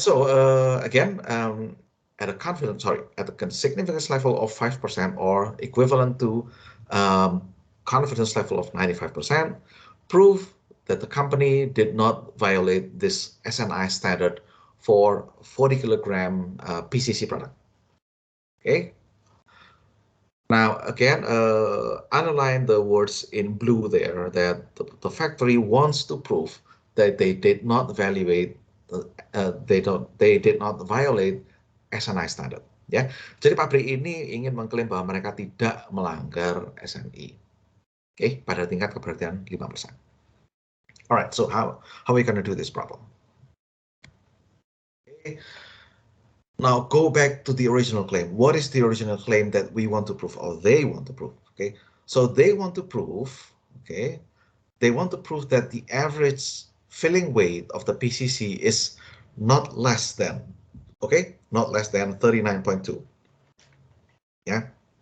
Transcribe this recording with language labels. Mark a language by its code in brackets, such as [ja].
[en] So again, at a significance level of 5% or equivalent to confidence level of 95%, prove that the company did not violate this SNI standard for 40 kilogram PCC product. Okay. Now, again, underline the words in blue there that the factory wants to prove that they did not evaluate, they did not violate SNI standard. [id] Ya, jadi pabrik ini ingin mengklaim bahwa mereka tidak melanggar SNI. Okay, pada tingkat keberhasilan 5%. [en] All right, so how are we going to do this problem? Okay. Now go back to the original claim. What is the original claim that we want to prove, or they want to prove? Okay, so they want to prove, okay, they want to prove that the average filling weight of the PCC is not less than, okay, not less than 39.2. Yeah.